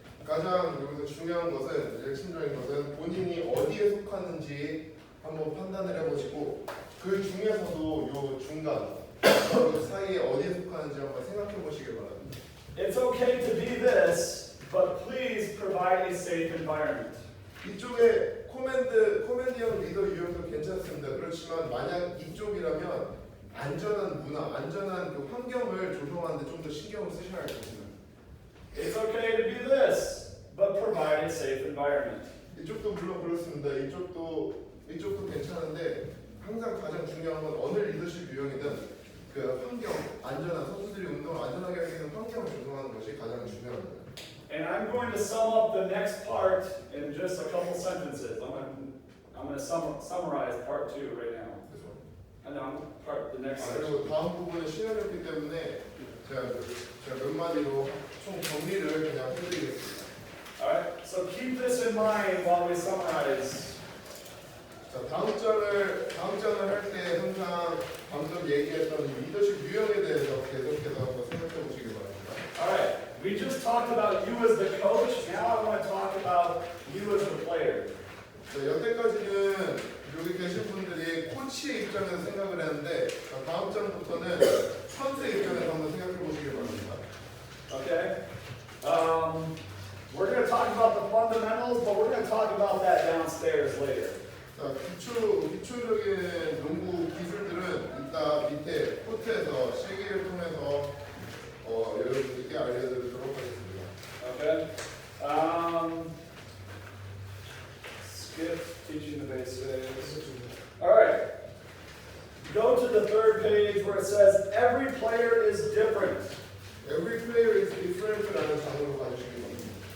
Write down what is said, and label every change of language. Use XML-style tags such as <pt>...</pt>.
<ko>가장 여기서 중요한 것은 핵심적인 것은 본인이 어디에 속하는지 한번 판단을 해보시고 그 중에서도 요 중간 그 사이에 어디에 속하는지 한번 생각해 보시길 바랍니다.</ko> <en>It's okay to be this, but please provide a safe environment.</en> <ko>이쪽에 코맨디형 리더 유형도 괜찮습니다. 그렇지만 만약 이쪽이라면 안전한 문화, 안전한 그 환경을 조성하는데 좀 더 신경을 쓰셔야 할 겁니다.</ko> <en>It's okay to be this, but provide a safe environment.</en> <ko>이쪽도 물론 그렇습니다. 이쪽도 괜찮은데 항상 가장 중요한 건 어느 리더십 유형이든 그 환경, 안전한 선수들이 운동을 안전하게 하기 위한 환경을 조성하는 것이 가장 중요합니다.</ko> <en>And I'm going to sum up the next part in just a couple sentences. I'm going to summarize part 2 right now. And then I'm the next</en> <ko>그리고 다음 부분은 시간이 없기 때문에 제가 몇 마디로 총 정리를 그냥 해드리겠습니다.</ko> <en>Alright, so keep this in mind while we summarize.</en> <ko>자, 다음 장을 할 때 항상 방금 얘기했던 이 리더십 유형에 대해서 계속해서 한번 생각해 보시기 바랍니다.</ko> <en>Alright, we just talked about you as the coach. Now I want to talk about you as the player.</en> <ko>자, 여태까지는 여기 계신 분들이 코치의 입장에서 생각을 했는데 다음 장부터는 선수의 입장에서 한번 생각해 보시기 바랍니다.</ko> <en>Okay? We're going to talk about the fundamentals, but we're going to talk about that downstairs later.</en> <ko>자, 기초적인 농구 기술들은 이따 밑에 코트에서 실기를 통해서 여러분들께 알려드리도록 하겠습니다.</ko> <en>Okay? Skip teaching the basics. Alright. Go to the third page where it says every player is different. Every player is different</en> <ko>라는 단어로 가주시기 바랍니다.</ko>